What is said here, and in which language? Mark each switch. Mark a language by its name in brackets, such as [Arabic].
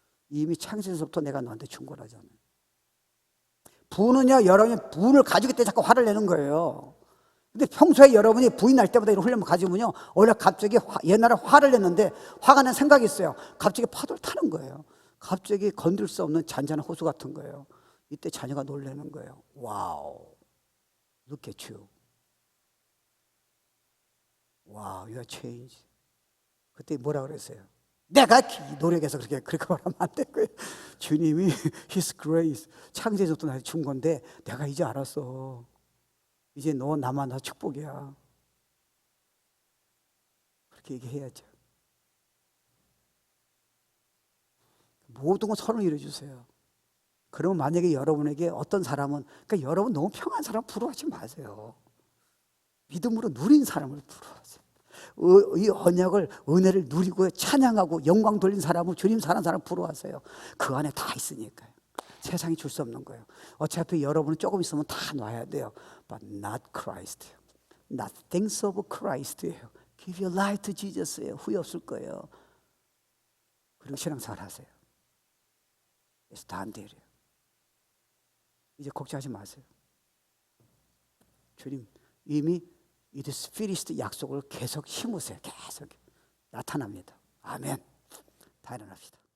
[Korean] 이미 창세에서부터 내가 너한테 준 거라잖아요. 부는요, 여러분이 부를 가지고 있을 때 자꾸 화를 내는 거예요. 근데 평소에 여러분이 부인 날 때마다 이런 훈련을 가지면요, 원래 갑자기 옛날에 화를 냈는데 화가 난 생각이 있어요. 갑자기 파도를 타는 거예요. 갑자기 건들 수 없는 잔잔한 호수 같은 거예요. 이때 자녀가 놀라는 거예요. [English] 와우, look at you. 와우, you are changed. [Korean] 그때 뭐라 그랬어요? 내가 노력해서 그렇게 말하면 안 되고요. 주님이 [English] His grace, [Korean] 창세전부터 나한테 준 건데 내가 이제 알았어. 이제 너 나만 다 축복이야. 그렇게 얘기해야죠. 모든 건 서로 이루어주세요. 그러면 만약에 여러분에게 어떤 사람은, 그러니까 여러분 너무 평안한 사람 부러워하지 마세요. 믿음으로 누린 사람을 부러워하세요. 이 언약을, 은혜를 누리고 찬양하고 영광 돌린 사람을, 주님 사랑하는 사람 부러워하세요. 그 안에 다 있으니까요. 세상이 줄 수 없는 거예요. 어차피 여러분은 조금 있으면 다 놔야 돼요. [English] But not Christ. Not things of Christ예요. Give your life to Jesus예요. [Korean] 후회 없을 거예요. 그리고 신앙생활 하세요. 그래서 다 안 돼요. 이제 걱정하지 마세요. 주님 이미 이디스 피리스트 약속을 계속 심으세요. 계속 나타납니다. 아멘. 다 일어납시다.